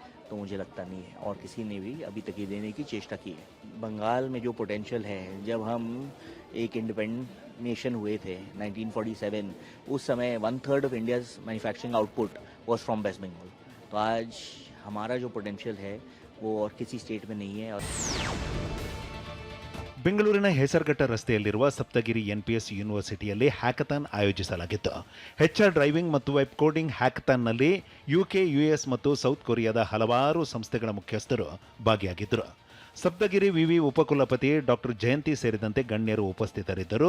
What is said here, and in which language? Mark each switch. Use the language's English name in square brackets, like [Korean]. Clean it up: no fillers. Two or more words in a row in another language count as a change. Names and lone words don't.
[Hindi] तो मुझे लगता नहीं है और किसी ने भी अभी तक ये देने की चेष्टा की है. बंगाल में जो पोटेंशियल है, जब हम एक [English] independent nation [Hindi] हुए थे 1947, उस समय [English] 1/3 of India's manufacturing output was from West Bengal. [Hindi] तो आज हमारा जो पोटेंशियल है वो और किसी स्टेट में नहीं है. [Kannada] ಬೆಂಗಳೂರಿನ ಹೆಸರಘಟ್ಟ ರಸ್ತೆಯಲ್ಲಿರುವ ಸಪ್ತಗಿರಿ ಎನ್ಪಿಎಸ್ ಯೂನಿವರ್ಸಿಟಿಯಲ್ಲಿ ಹ್ಯಾಕಥಾನ್ ಆಯೋಜಿಸಲಾಗಿತ್ತು. [English] HR driving [Kannada] ಮತ್ತು [English] web coding [Kannada] ಹ್ಯಾಕಥಾನ್ನಲ್ಲಿ UK, US ಮತ್ತು ಸೌತ್ ಕೊರಿಯಾದ ಹಲವಾರು ಸಂಸ್ಥೆಗಳ ಮುಖ್ಯಸ್ಥರು ಭಾಗಿಯಾಗಿದ್ದರು. ಸಪ್ತಗಿರಿ ವಿವಿ ಉಪಕುಲಪತಿ ಡಾಕ್ಟರ್ ಜಯಂತಿ ಸೇರಿದಂತೆ ಗಣ್ಯರು ಉಪಸ್ಥಿತರಿದ್ದರು.